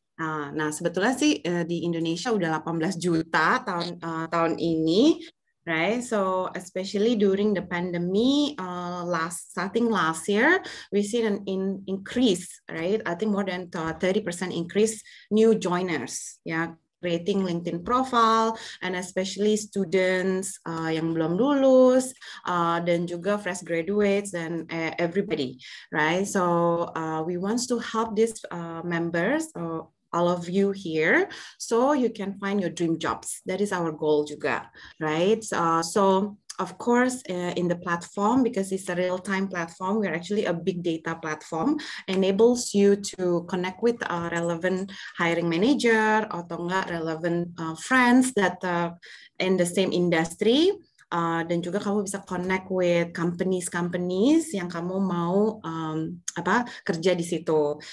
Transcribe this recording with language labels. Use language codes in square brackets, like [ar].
[id] Nah sebetulnya sih di Indonesia udah 18 juta tahun ini. [en] Right, so especially during the pandemic, starting last year, we see an increase, right? I think more than 30% increase new joiners, yeah, creating LinkedIn profile, and especially students [id] yang belum lulus, dan juga [en] fresh graduates and everybody, right? So we want to help these members. All of you here, so you can find your dream jobs. That is our goal juga, right? So of course, in the platform, because it's a real-time platform, we're actually a big data platform, enables you to connect with a relevant hiring manager [id] atau enggak [en] relevant friends that in the same industry. [id] Dan juga kamu bisa [en] connect with companies [id] yang kamu mau kerja di situ.